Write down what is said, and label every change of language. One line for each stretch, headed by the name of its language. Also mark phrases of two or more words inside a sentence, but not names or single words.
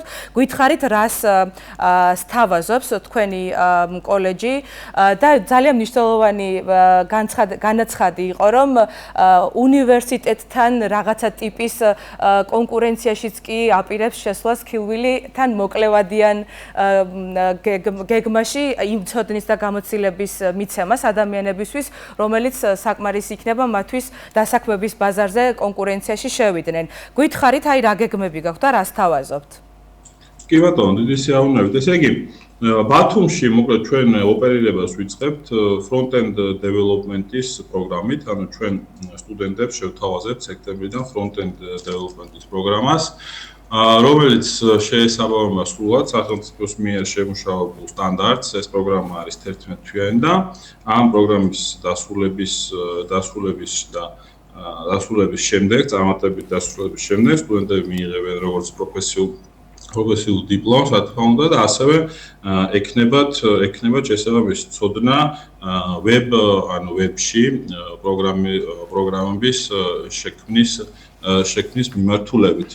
Georgian: გითხარით, რას სთავაზობს თქვენი კოლეჯი და ძალიან მნიშვნელოვანი განაცხადი იყო, რომ უნივერსიტეტთან რაღაცა ტიპის კონკურენციაშიც კი აპირებს შესვლას ქილვილი-თან მოკლევადიან გეგმაში იმ ცოდნის და გამოცდილების მიცემას ადამიანებისთვის, რომელიც საკმარისი იქნება მათთვის დასაქმების ბაზარზე კონკურენციაში შევიდნენ. გითხარით, აი რა გეგმები გაქვთ და რას თავაზობთ? კი ბატონო, დიდი სიამოვნებით. ესე იგი, ბათუმში მოკლედ ჩვენ ოპერირებას ვიწყებთ
English: front-end development-
Georgian: ის პროგრამით, ანუ ჩვენ სტუდენტებს შევთავაზებთ სექტემბრიდან
English: front-end development-
Georgian: ის პროგრამას, რომელიც შეესაბამება სრულად სახელმწიფოს მიერ შემუშავებულ სტანდარტს. ეს პროგრამა არის 11 თვიანი და ამ პროგრამის დასრულების შემდეგ, წარმატებით დასრულების შემდეგ სტუდენტები მიიღებენ როგორც პროფესიულ დიპლომს, რა თქმა უნდა, და ასევე ეკნებათ შესაბამისი ცოდნა ვებში პროგრამების შექმნის მიმართულებით.